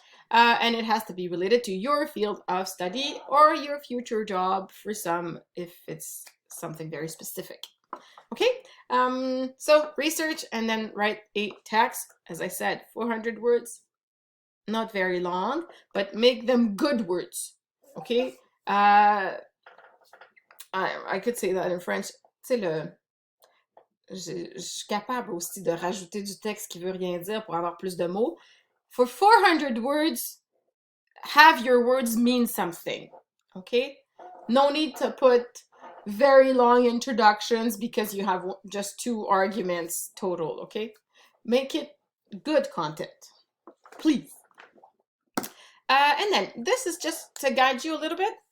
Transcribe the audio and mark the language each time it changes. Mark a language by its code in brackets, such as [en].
[en] And it has to be related to your field of study or your future job for some, if it's something very specific. Okay, so research and then write a text. As I said, 400 words, not very long, but make them good words. Okay, I could say that in French. [fr] Tu sais, je suis capable aussi de rajouter du texte qui veut rien dire pour avoir plus de mots. [en] For 400 words, have your words mean something, okay? No need to put very long introductions because you have just 2 arguments total, okay? Make it good content, please. And then this is just to guide you a little bit.